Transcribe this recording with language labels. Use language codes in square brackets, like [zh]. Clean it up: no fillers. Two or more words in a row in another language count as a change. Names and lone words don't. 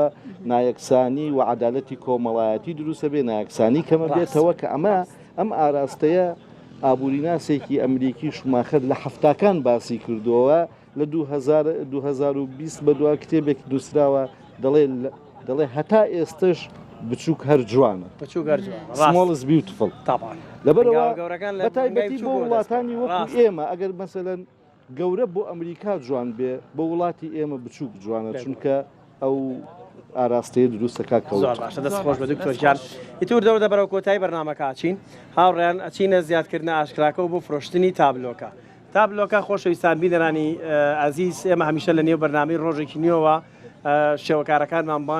[ckb] نایەکسانی و عەدالەتی کۆمەڵایەتی دروستە بێ نایەکسانی کەمە بێتەوە کە ئەم ئاراستەیە ئابووریناسێکی ئەمریکی شوماخەر لە هەفتاکان باسی کردووە لە 2020 بە دوا کتێبێک نووسراوە دەڵێ هەتا ئێستش بچووک هەر جوانە [en] Small is beautiful [ckb] لەبەرەوە بەتایبەتی بۆ وڵاتانی وەکو ئێمە ئەگەر مەسەلەن گەورە بۆ ئەمریکا جوان بێ بۆ وڵاتی ئێمە بچووک جوانە چونکە ئەو ئاراستەیە دروستەکە کەوتە دەستخۆش بە دکتۆر جان ئیتور دەوردە بەرەو کۆتایی بەرنامەکە ئاچین هاوڕێیان ئەچینە زیادکردنە ئاشکراکە و بۆ فرۆشتنی تابلۆکە تابلۆکە خۆشەویستان بینەرانی ئازیز ئێمە هەمیشە لە نێو بەرنامەی ڕۆژێکی نوێەوە شێوەکارەکانمان بان